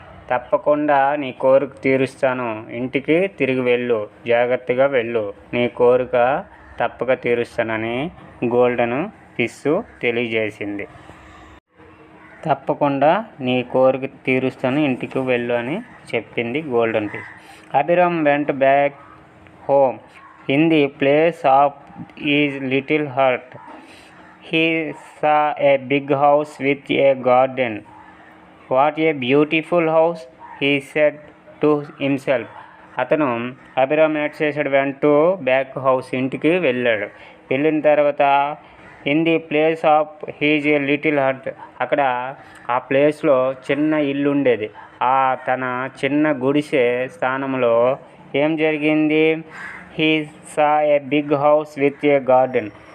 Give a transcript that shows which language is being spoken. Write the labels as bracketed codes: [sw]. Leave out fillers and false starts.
[te] తప్పకుండా నీ కోరిక తీరుస్తాను, ఇంటికి తిరిగి వెళ్ళు, జాగ్రత్తగా వెళ్ళు, నీ కోరిక తప్పక తీరుస్తానని గోల్డెన్ ఫిష్ తెలియజేసింది. తప్పకుండా నీ కోరిక తీరుస్తాను, ఇంటికి వెళ్ళు అని చెప్పింది golden fish. [en] Abhiram went back home in the place of his little hut. He saw a big house with a garden. What a beautiful house, he said to himself. [te] Abhiram ఏడ్ చేశాడు? [en] went back house, [te] ఇంటికి వెళ్ళాడు. వెళ్ళిన తర్వాత [en] in the place of his a little hut, [te] అక్కడ ఆ ప్లేస్లో చిన్న ఇల్లు ఉండేది. తన చిన్న గుడిసె స్థానంలో ఏం జరిగింది? [en] He saw a big house with a garden.